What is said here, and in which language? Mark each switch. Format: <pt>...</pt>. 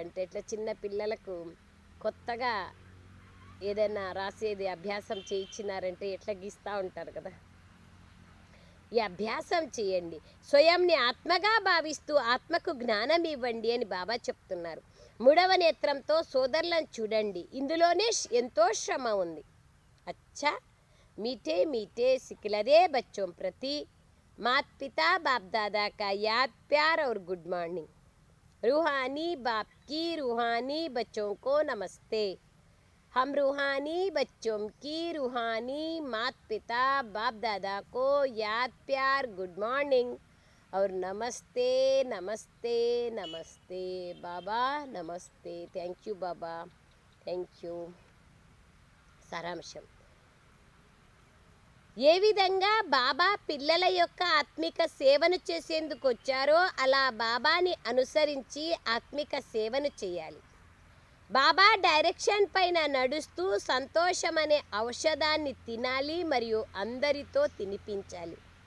<te>అంటే ఇట్లా చిన్న పిల్లలకు కొత్తగా ఏదైనా రాసేది అభ్యాసం చేయించినారంటే ఎట్లా గీస్తూ ఉంటారు కదా. ఈ అభ్యాసం చేయండి. స్వయంని ఆత్మగా భావిస్తూ ఆత్మకు జ్ఞానం ఇవ్వండి అని బాబా చెప్తున్నారు. 3వ నేత్రంతో సోదరులను చూడండి. ఇందులోనే ఎంతో శ్రమ ఉంది.</te> <hi>అచ్చా मीठे मीठे सिखलरे बच्चों प्रति माता पिता बाप दादा का याद प्यार और गुड मॉर्निंग। रूहानी बाप की रूहानी बच्चों को नमस्ते। हम रूहानी बच्चों की रूहानी माता पिता बाप दादा को याद प्यार गुड मॉर्निंग और नमस्ते नमस्ते नमस्ते बाबा नमस्ते। Thank you Baba, thank you.</hi> <te>సారాంశం, ఏ విధంగా బాబా పిల్లల యొక్క ఆత్మిక సేవను చేసేందుకు వచ్చారో అలా బాబాని అనుసరించి ఆత్మిక సేవను చేయాలి. బాబా డైరెక్షన్ పైన నడుస్తూ సంతోషం అనే ఔషధాన్ని తినాలి మరియు అందరితో తినిపించాలి.</te>